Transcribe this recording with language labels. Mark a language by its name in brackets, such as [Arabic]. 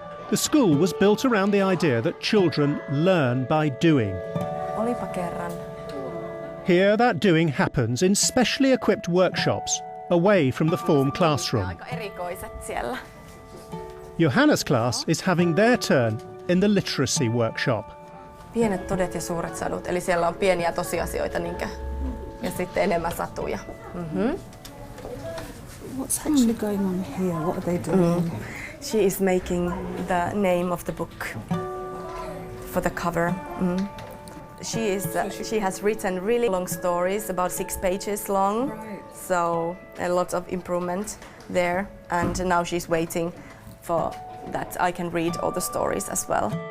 [English] The school was built around the idea that children learn by doing. [Finnish] Olipa kerran. [English] Here that doing happens in specially equipped workshops away from the form classroom. [Finnish] Aika erikoiset siellä. [English] Johanna's class is having their turn in the literacy workshop. [Finnish] Pienet todet ja suuret sadut, eli siellä on pieniä tosiasioita ja sitten enemmän satuja. [English] What's actually going on here? What are they doing? She is making the name of the book for the cover. She has written really long stories, about 6 pages long. Right. So a lot of improvement there, and now she's waiting for that I can read all the stories as well.